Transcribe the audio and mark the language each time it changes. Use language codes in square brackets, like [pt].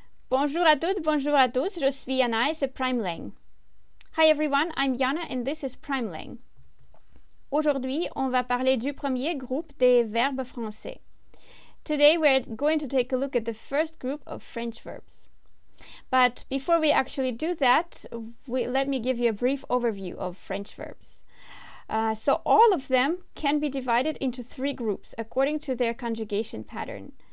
[fr] Bonjour à toutes, bonjour à tous, je suis Yana et c'est Primelang. [en] Hi everyone, I'm Yana and this is Primelang. [fr] Aujourd'hui, on va parler du premier groupe des verbes français. [en] Today we're going to take a look at the first group of French verbs. But before we actually do that, let me give you a brief overview of French verbs. So all of them can be divided into three groups according to their conjugation pattern.